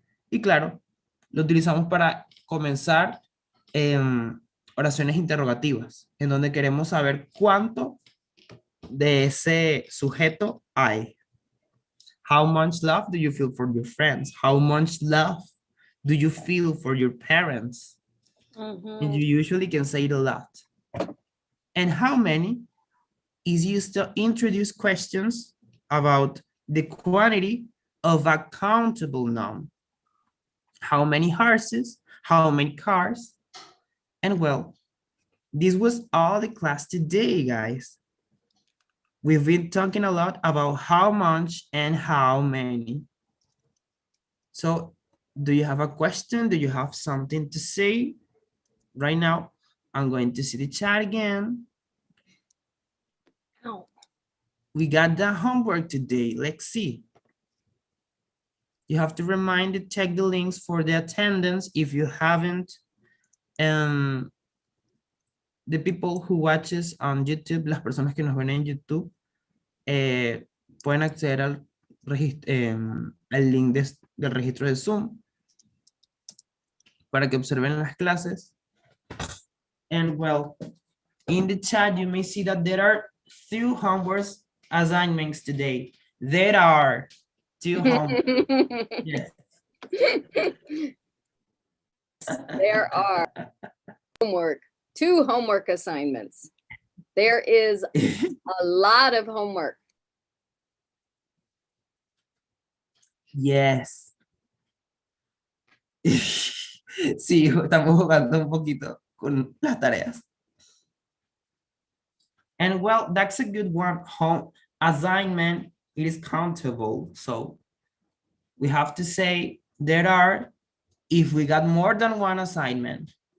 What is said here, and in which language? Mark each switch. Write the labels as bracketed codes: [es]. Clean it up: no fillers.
[es] Y claro, lo utilizamos para comenzar oraciones interrogativas, en donde queremos saber cuánto de ese sujeto hay. [en] How much love do you feel for your friends? How much love do you feel for your parents? And you usually can say it a lot. And how many is used to introduce questions about the quantity of a countable noun. How many horses? How many cars? And well, this was all the class today, guys. We've been talking a lot about how much and how many. So do you have a question? Do you have something to say? Right now, I'm going to see the chat again. Oh. We got the homework today. Let's see. You have to remind to check the links for the attendance if you haven't. The people who watches on YouTube, [es] las personas que nos ven en YouTube, pueden acceder al, al link del registro de Zoom para que observen las clases. And well, in the chat, you may see that there are 2 homework assignments today. There are 2 homework. Yes. There are homework, 2 homework assignments. There is a lot of homework. Yes. Sí, estamos jugando un poquito con las tareas. [en] And well, that's a good one. Home assignment, it is countable. So we have to say there are, if we got more than 1 assignment.